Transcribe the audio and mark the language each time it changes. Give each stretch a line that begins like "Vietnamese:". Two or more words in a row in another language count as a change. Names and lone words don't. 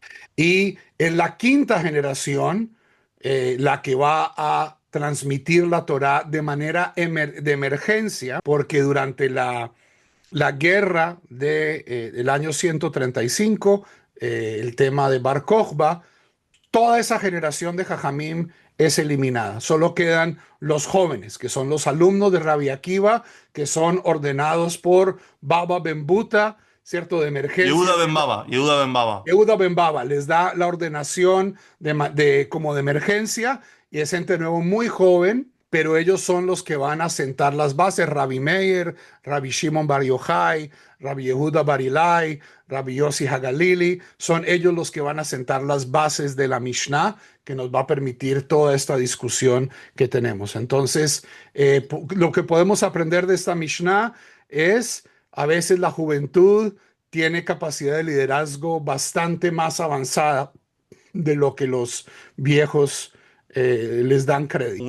Spanish: Y en la quinta generación, la que va a transmitir la Torá de manera de emergencia, porque durante la guerra del año 135, el tema de Bar Kokhba, toda esa generación de Jajamim es eliminada. Solo quedan los jóvenes, que son los alumnos de Rabbi Akiva, que son ordenados por Baba Ben Buta, ¿cierto?, de emergencia. Yehuda Ben Baba, Yehuda Ben Baba. Yehuda Ben Baba les da la ordenación como de emergencia y es gente de nuevo muy joven, pero ellos son los que van a sentar las bases. Rabbi Meir, Rabbi Shimon Bar Yochai, Rabbi Yehuda Bar Ilai, Rabbi Yossi Hagalili, son ellos los que van a sentar las bases de la Mishnah que nos va a permitir toda esta discusión que tenemos. Entonces, lo que podemos aprender de esta Mishnah es a veces la juventud tiene capacidad de liderazgo bastante más avanzada de lo que los viejos les dan crédito.